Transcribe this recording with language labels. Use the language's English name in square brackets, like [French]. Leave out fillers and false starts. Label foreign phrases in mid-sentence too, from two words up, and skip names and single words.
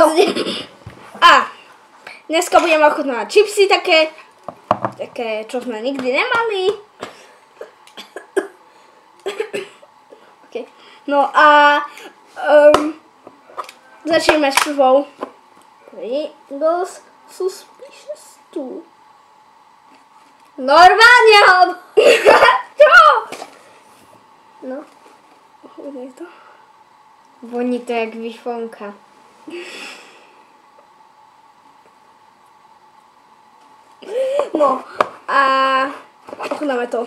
[Slovak] A dneska budeme ochutnávať čipsy také, čo sme nikdy nemali. [English] Okay. [Slovak] No a začneme s prvou. [English] Pringles suspicious too. [Slovak] Normálne ho! Čo? No. Uvidíš to? Voní to jak bifonka. No a ochutnáme to.